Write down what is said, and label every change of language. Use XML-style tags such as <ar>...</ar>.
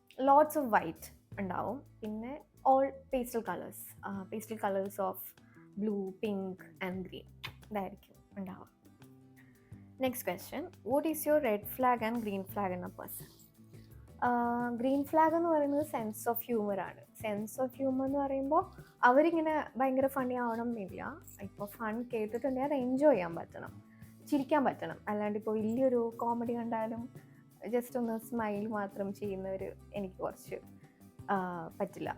<en>Lots of white ഉണ്ടാവും, പിന്നെ all pastel colours of blue, pink and green, ഇതായിരിക്കും ഉണ്ടാവുക. Next question, what is your red flag and green flag in a person?</en> <ml>Green flag എന്ന് പറയുന്നത് sense of ഹ്യൂമറാണ്. Sense of humour എന്ന് പറയുമ്പോൾ അവരിങ്ങനെ ഭയങ്കര ഫണ്ണി ആവണം എന്നില്ല. ഇപ്പോൾ ഫൺ കേട്ടിട്ടുണ്ടെങ്കിൽ അത് എൻജോയ് ചെയ്യാൻ പറ്റണം, ചിരിക്കാൻ പറ്റണം. അല്ലാണ്ട് ഇപ്പോൾ വലിയൊരു കോമഡി കണ്ടാലും ജസ്റ്റ് ഒന്ന് സ്മൈൽ മാത്രം ചെയ്യുന്നവർ എനിക്ക് കുറച്ച് പറ്റില്ല.</ml>